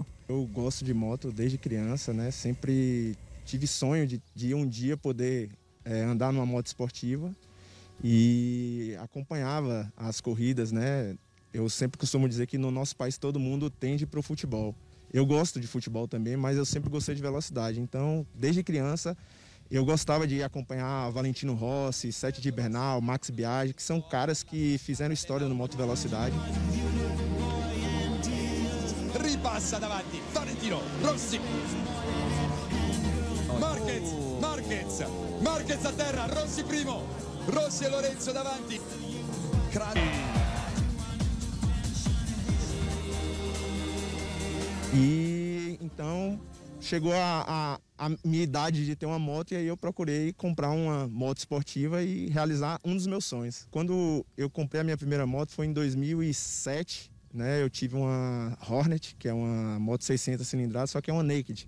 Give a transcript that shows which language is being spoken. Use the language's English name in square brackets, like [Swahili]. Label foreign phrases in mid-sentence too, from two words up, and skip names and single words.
[Portuguese] Eu gosto de moto desde criança, né? Sempre tive sonho de um dia poder andar numa moto esportiva e acompanhava as corridas, né? Eu sempre costumo dizer que no nosso país todo mundo tende para o futebol. Eu gosto de futebol também, mas eu sempre gostei de velocidade. Então, desde criança, eu gostava de acompanhar Valentino Rossi, Sete de Bernal, Max Biaggi, que são caras que fizeram história no motovelocidade. [Italian] Ripassa davanti, Valentino Rossi. Marquez a terra, Rossi primo. Rossi e Lorenzo davanti. [Portuguese] E então chegou a minha idade de ter uma moto e aí eu procurei comprar uma moto esportiva e realizar um dos meus sonhos. Quando eu comprei a minha primeira moto foi em 2007, né? Eu tive uma Hornet, que é uma moto 600 cilindradas, só que é uma naked.